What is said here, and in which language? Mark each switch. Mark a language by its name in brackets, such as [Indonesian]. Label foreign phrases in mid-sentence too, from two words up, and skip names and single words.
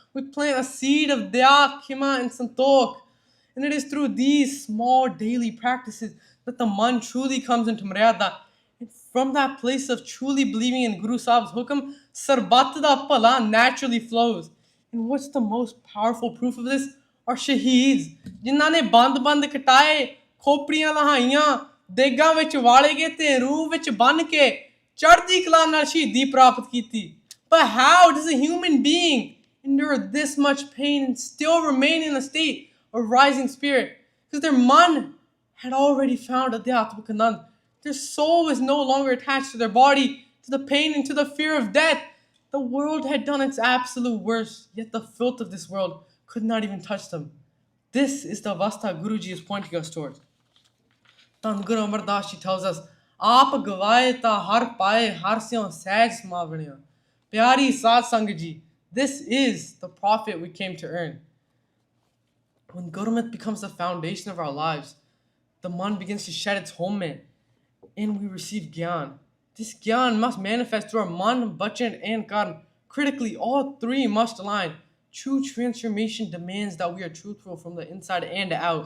[English] We plant a seed of Dya, Khima, and Santokh. And it is through these small daily practices that the man truly comes into Maryada. And from that place of truly believing in Guru Sahib's hukam, [Punjabi] ਸਰਬੱਤ ਦਾ ਪਾਲਾ [English] naturally flows. And what's the most powerful proof of this? Are shaheeds, [Punjabi] ਜਿਨ੍ਹਾਂ ਨੇ ਬੰਦ ਕਟਾਏ, ਖੋਪੜੀਆਂ ਲਹਾਈਆਂ, ਦੇਗਾਂ ਵਿੱਚ ਵਾਲੇ ਗਏ ਤੇ ਰੂਹ ਵਿੱਚ ਬੰਨ ਕੇ ਚੜ੍ਹਦੀ ਕਲਾ ਨਾਲ ਸ਼ਹੀਦੀ ਪ੍ਰਾਪਤ ਕੀਤੀ. [English] But how does a human being endure this much pain and still remain in a state of rising spirit? Because their man had already found [Punjabi] ਅਧਿਆਤਮਿਕ ਅਨੰਦ. [English] Their soul was no longer attached to their body, to the pain and to the fear of death. The world had done its absolute worst, yet the filth of this world could not even touch them. This is the avastha Guruji is pointing us towards. [Punjabi] ਧੰਨ ਗੁਰੂ ਅਮਰਦਾਸ ਜੀ [English] tells us, [Punjabi] ਆਪ ਗਵਾਏ ਤਾਂ ਹਰ ਪਾਏ ਹਰ ਸਿਉ ਸਹਿਜ ਸਮਾ ਬਣਿਆ. ਪਿਆਰੀ ਸਾਧ ਸੰਗਤ ਜੀ, [English] this is the profit we came to earn. When Gurmat becomes the foundation of our lives, the man begins to shed its homeland and we receive Gyan. This Gyan must manifest through our [Punjabi] ਮਨ, ਬਚਨ, [English] and karm. Critically, all three must align. True transformation demands that we are truthful from the inside and out.